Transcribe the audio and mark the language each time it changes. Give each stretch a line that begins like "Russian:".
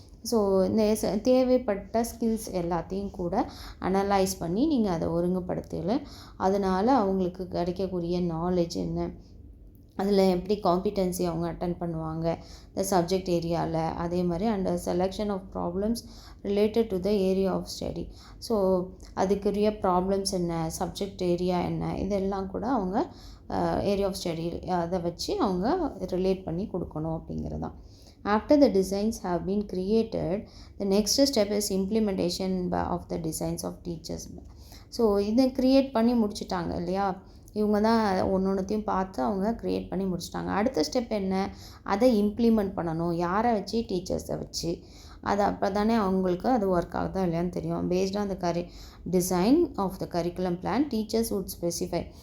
Tamil: So இந்த தேவைப்பட்ட skills எல்லாத்தையும் கூட அனலைஸ் பண்ணி நீங்கள் அதை ஒருங்குபடுத்தல, அதனால் அவங்களுக்கு கிடைக்கக்கூடிய நாலேஜ் என்ன, அதில் எப்படி காம்பிடென்சி அவங்க அட்டன் பண்ணுவாங்க இந்த சப்ஜெக்ட் ஏரியாவில், அதே மாதிரி
English: And selection of problems related to the area of study.
Tamil: So அதுக்குரிய ப்ராப்ளம்ஸ் என்ன, சப்ஜெக்ட் ஏரியா என்ன, இதெல்லாம் கூட அவங்க ஏரியா ஆஃப் ஸ்டடி அதை வச்சு அவங்க ரிலேட் பண்ணி கொடுக்கணும் அப்படிங்கிறது தான்.
English: After the designs have been created, the next step is implementation of the designs of teachers.
Tamil: So இதை க்ரியேட் பண்ணி முடிச்சுட்டாங்க இல்லையா, இவங்க தான் ஒன்றொன்றுத்தையும் பார்த்து அவங்க க்ரியேட் பண்ணி முடிச்சிட்டாங்க. அடுத்த ஸ்டெப் என்ன, அதை இம்ப்ளிமெண்ட் பண்ணணும். யாரை வச்சு, டீச்சர்ஸை வச்சு. அது அப்போ தானே அவங்களுக்கு அது ஒர்க் ஆகுதா இல்லையான்னு தெரியும்.
English: Based on the design of the curriculum plan teachers would specify.